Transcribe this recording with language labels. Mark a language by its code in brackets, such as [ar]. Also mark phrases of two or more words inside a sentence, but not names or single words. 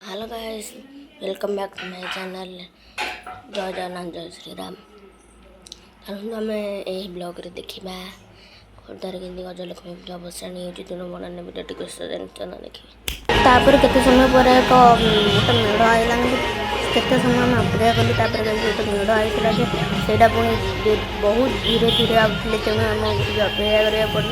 [en] Hello guys, welcome back to my channel. [hi] जय जगन्नाथ, जय श्रीराम। [or] चलନ୍ତୁ ଆମେ ଏହି ବ୍ଲଗ୍ରେ ଦେଖିବା ଖୋର୍ଦ୍ଧାରେ କେମିତି ଗଜଲକ୍ଷ୍ମୀ ପୂଜା ଭସାଣି ହେଉଛି ଦିନ ବର୍ଣ୍ଣନା ଭିଡ଼ିଓଟିକୁ ସଞ୍ଚନା ଦେଖିବେ। ତାପରେ କେତେ ସମୟ ପରେ ଗୋଟେ ମେଢ଼ ଆଇଲା। କେତେ ସମୟ ଆମେ ଅପେକ୍ଷା କଲୁ। ତାପରେ ଗୋଟେ ମେଢ଼ ଆଇଥିଲା ଯେ ସେଇଟା ପୁଣି ବହୁତ ଧୀରେ ଧୀରେ ଆଉଥିଲେ, ତେଣୁ ଆମକୁ ଟିକେ ଅପେକ୍ଷା କରିବାକୁ ପଡ଼ିଲା।